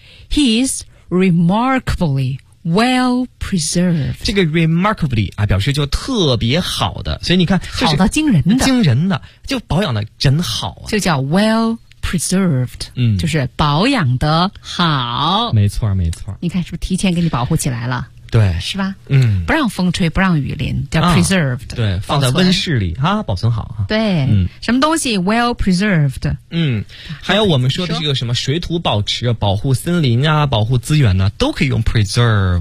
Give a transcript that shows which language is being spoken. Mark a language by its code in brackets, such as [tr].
[en] He is remarkably well preserved。 [zh] 这个 remarkably 啊，表示就特别好的，所以你看，就是，好到惊人的，惊人的。就保养的真好啊，就叫 [en] well preserved，嗯， [zh] 就是保养的好，没错没错。你看是不是提前给你保护起来了？对，是吧？嗯，不让风吹，不让雨淋，叫 preserved，啊，对，放在温室里啊，保存好啊。对，嗯，什么东西 [en] well preserved？ [zh] 嗯，还有我们说的这个什么水土保持、保护森林啊、保护资源呢，啊，都可以用 preserve。